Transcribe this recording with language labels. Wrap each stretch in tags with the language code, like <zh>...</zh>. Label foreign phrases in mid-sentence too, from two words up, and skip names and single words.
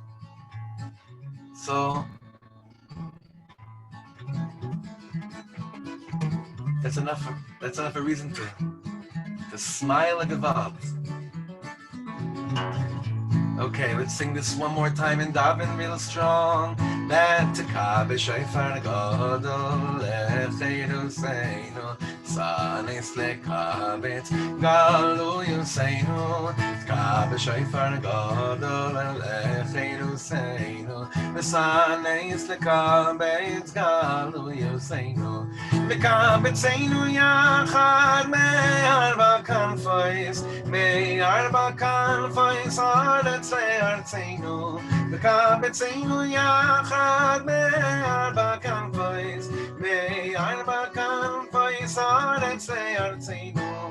<en>So that's enough a reason to smile a gewalt. Okay, let's sing this one more time and daven real strong.</en> <he>That תקע בשופר גדול לחירותנו שא נס לקבץ גלויותינו תקע בשופר גדול לחירותנו שא נס לקבץ גלויותינו וקבצנו יחד מארבע כנפות הארץ לארצנו וקבצנו יחד מארבע כנפות הארץ לארצנו</he>